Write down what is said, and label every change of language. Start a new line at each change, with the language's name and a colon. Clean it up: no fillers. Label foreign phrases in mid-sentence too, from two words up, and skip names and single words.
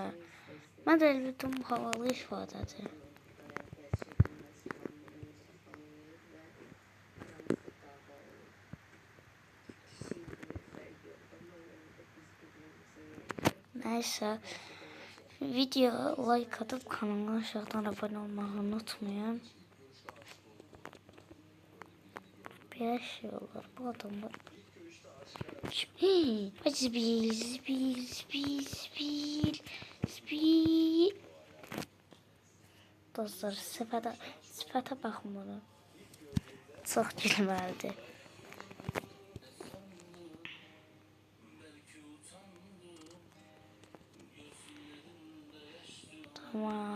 Azerbaijani: Mən də bildim, bu havalı ifadədir.
Turkish: Nəysə, videoya like atıp kanala aşağıdan abone olmayı unutmayın. Bir şey olur bu adamlar. Zbil.
Azerbaijani: Dostlar, sifətə baxın buna. Çox gülməlidir. Tamam.